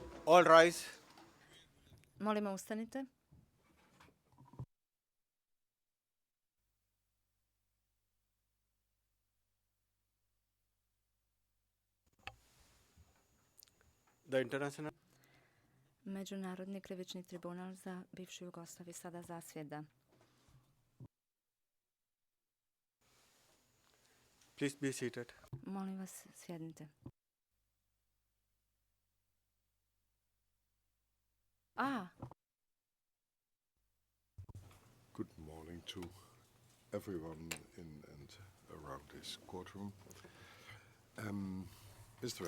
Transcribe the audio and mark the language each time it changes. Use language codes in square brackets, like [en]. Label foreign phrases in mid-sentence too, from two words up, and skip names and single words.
[en] All rise. [bs] Molimo, ustanite. [en] The International. [bs] Međunarodni krivični tribunal za bivšu Jugoslaviju sada zasjeda. [en] Please be seated. [bs] Molim vas, sjednite. [en] Good morning to everyone in and around this courtroom. Mr.